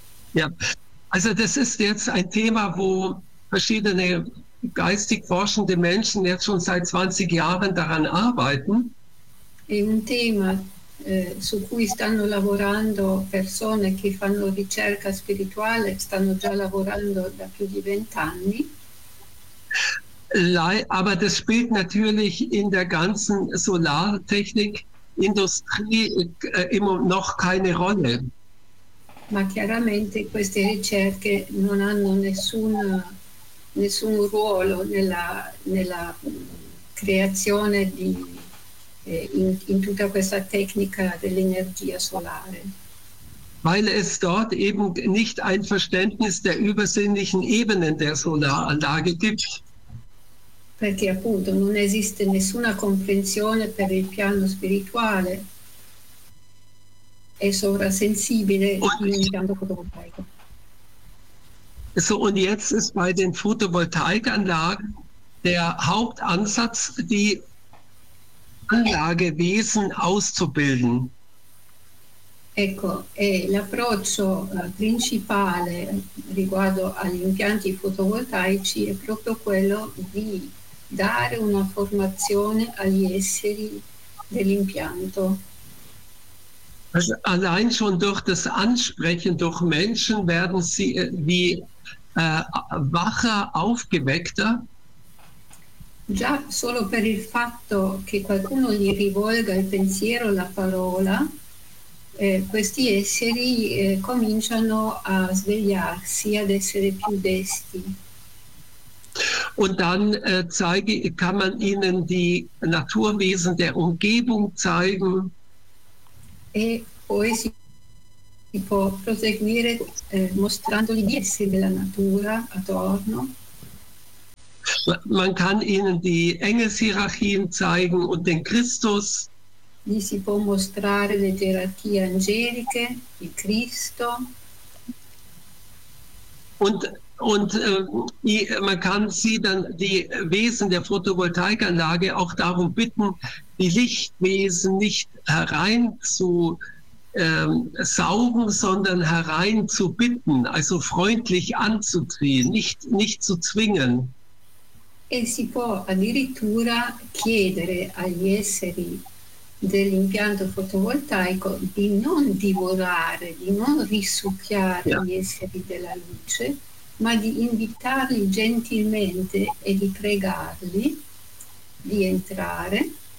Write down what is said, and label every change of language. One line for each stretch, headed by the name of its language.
German: Ja, also das ist jetzt ein Thema, wo verschiedene geistig forschende Menschen jetzt schon seit 20 Jahren daran arbeiten.
Italian: È un tema su cui stanno lavorando persone che fanno ricerca spirituale, stanno già lavorando da più di 20 anni.
German: Aber das spielt natürlich in der ganzen Solartechnik-Industrie immer noch keine Rolle.
Italian: Ma chiaramente queste ricerche non hanno nessun ruolo nella creazione in tutta questa tecnica dell'energia solare.
German: Weil es dort eben nicht ein Verständnis der übersinnlichen Ebenen der Solaranlage gibt.
Italian: Perché appunto non esiste nessuna comprensione per il piano spirituale. È sovrasensibile l'impianto fotovoltaico.
German: So, und jetzt ist bei den Photovoltaikanlagen der Hauptansatz, die Anlagewesen auszubilden.
Italian: Ecco, è l'approccio principale riguardo agli impianti fotovoltaici è proprio quello di dare una formazione agli esseri dell'impianto.
German: Allein schon durch das Ansprechen durch Menschen werden sie wacher, aufgeweckter.
Italian: Già solo per il fatto che qualcuno gli rivolga il pensiero, la parola, questi esseri cominciano a svegliarsi, ad essere più desti.
German: Und dann kann man ihnen die Naturwesen der Umgebung zeigen.
Italian: e poi si può proseguire mostrandogli gli esseri della natura attorno.
German: Man kann ihnen die Engelshierarchien zeigen und den Christus.
Italian: Gli si può mostrare le gerarchie angeliche, il Cristo.
German: Und man kann sie dann die Wesen der Photovoltaikanlage auch darum bitten, die Lichtwesen nicht herein zu saugen, sondern herein zu bitten, also freundlich anzuziehen, nicht zu zwingen.
Italian: E si può addirittura chiedere agli esseri dell'impianto fotovoltaico di non divorare, di non risucchiare gli esseri della luce, ma di invitarli gentilmente e di pregarli di entrare.